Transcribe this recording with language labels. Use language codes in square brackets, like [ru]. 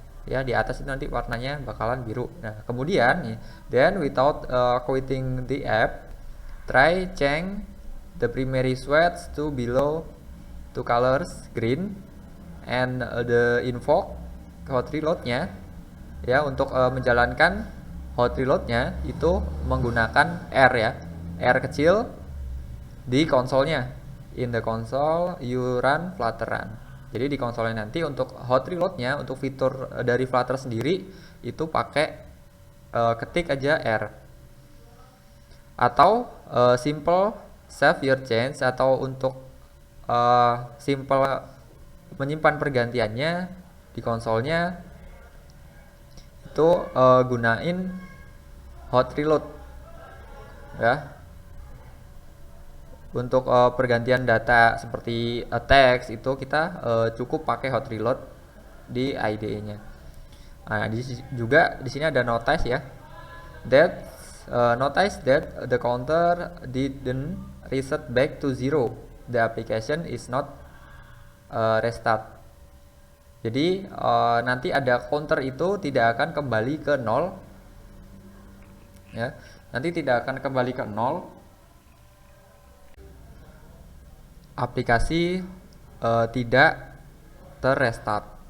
[id] Ya, di atas itu nanti warnanya bakalan biru. Nah, kemudian [en] then without quitting the app, try change the primary swatch to below two colors green and the invoke hot reload-nya ya. [id] Untuk menjalankan hot reload-nya itu menggunakan R ya, R kecil di konsolnya. [en] In the console you run Flutter Run. [id] Jadi di konsolnya nanti untuk hot reload-nya, untuk fitur dari Flutter sendiri itu pakai ketik aja R. Atau simple [en] save your change, [id] atau untuk simple menyimpan pergantiannya di konsolnya itu gunain hot reload ya. Untuk pergantian data seperti teks itu kita cukup pakai hot reload di IDE-nya. Nah, juga di sini ada notice ya. [en] That notice that the counter didn't reset back to 0. The application is not restart. [id] Jadi nanti ada counter itu tidak akan kembali ke 0 ya. Nanti tidak akan kembali ke 0. Aplikasi tidak terrestart.